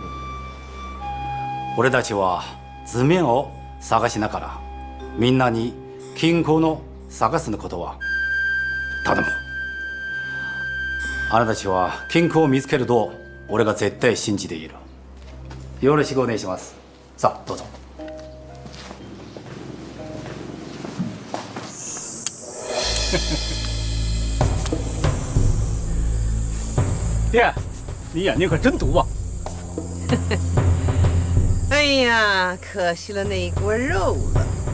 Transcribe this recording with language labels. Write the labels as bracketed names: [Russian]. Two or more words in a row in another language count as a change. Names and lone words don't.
[Japanese] 俺たちは図面を探しながらみんなに金庫の探すことは頼む。あなたたちは金庫を見つけると俺が絶対信じている。よろしくお願いします。さあどうぞ。 [Chinese] 爹，你眼睛可真毒啊！哎呀，可惜了那一锅肉了。